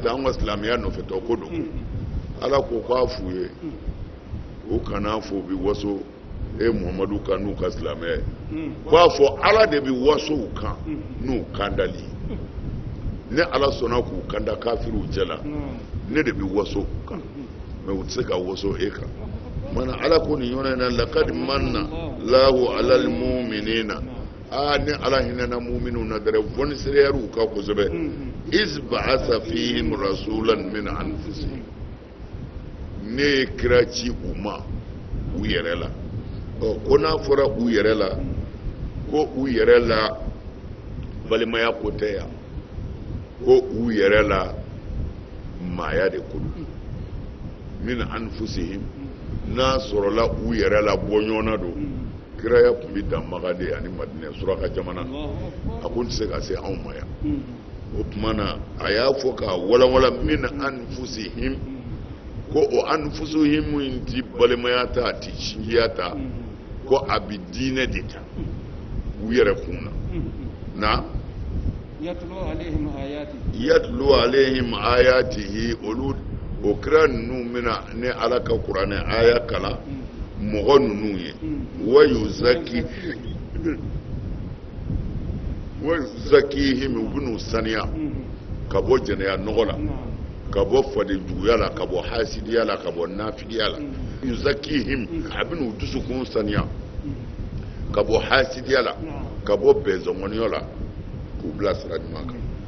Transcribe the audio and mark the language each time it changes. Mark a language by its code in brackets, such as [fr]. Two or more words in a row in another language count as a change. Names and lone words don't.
[bm] tan anw ka silamɛya nɔfɛtɔ ko don Ala ko k'a f'u ye u kana fɔ u bɛ waso Muhammadu kan n'u ka silamɛya k'a fɔ Ala de bɛ waso u kan n'u kandali ne Ala sɔnna k'u kanda kafiriw cɛ la ne de bɛ waso u kan mais u tɛ se ka waso e kan mana Ala ko nin yɔrɔ in na [ar] لقد من الله على المؤمنين [bm] ni Ala hinɛna mu'minu na dɛrɛ fonisereya u kan kosɛbɛ [ar] إذ بعث فيهم رسولا من أنفسهم [bm] ne ye kira ci u ma u yɛrɛ la ko n'a fɔra u yɛrɛ la ko u yɛrɛ la balimaya ko tɛ yan ko u yɛrɛ la maaya de ko don [ar] من أنفسهم [bm] n'a sɔrɔla u yɛrɛ la bɔɲɔgɔnna don kiraya tun bɛ dan Maka de ani Madinɛ suraka jamana a ko n tɛ se ka se anw ma yan o tuma na a y'a fɔ k'a walawala [ar] من أنفسهم [bm] ko o anfusuhim in ti balimaya ta a ti sinjiya ta ko a bɛ diinɛ de ta u yɛrɛ kun na [ar] يتلو عليهم آياته [bm] olu o kira ninnu mina ni Ala ka kuranɛ aya kalan mɔgɔ ninnu ye wa yuzakihim u bɛn'u saniya ka bɔ jɛnɛya nɔgɔ la ka bɔ fadejuguya la ka bɔ hasidiya la ka bɔ nafigiya la yuzakihim a bɛn'u dusukun saniya ka bɔ hasidiya la ka bɔ bɛnzɔngɔniya la k'u bila sira ɲuman kan